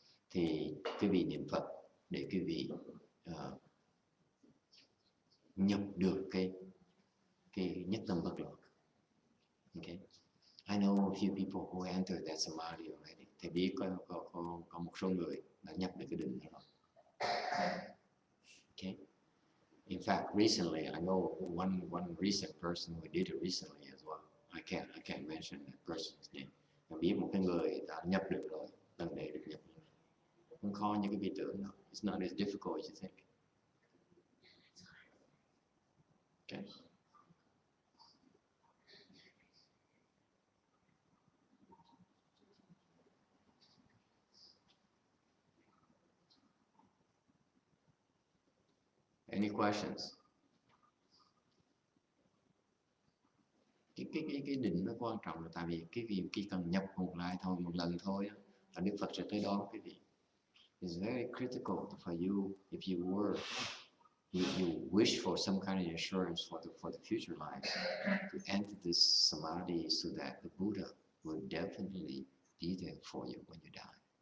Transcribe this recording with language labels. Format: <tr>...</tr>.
<vi>Thì quý vị niệm Phật để quý vị nhập được cái nhất tâm bất loạn.</vi> <en>Okay. I know a few people who entered that samadhi already.</en> <vi>Thầy biết có một số người đã nhập được cái định đó rồi.</vi> <en>Okay. In fact, recently I know one recent person who did it recently as well. I can't mention that person's name.</en> <vi>Mà biết một cái người đã nhập được rồi, lần này được nhập, không khó như cái vị tưởng đâu.</vi> <en>It's not as difficult as you think. Okay. Any questions?</en> <vi>Cái định nó quan trọng là tại vì cái vị chỉ cần nhập một lại thôi, một lần thôi là Đức Phật sẽ tới đón cái vị.</vi> <en>It's very critical for you if you were you wish for some kind of assurance for the future life to enter this samadhi so that the Buddha will definitely be there for you when you die.</en>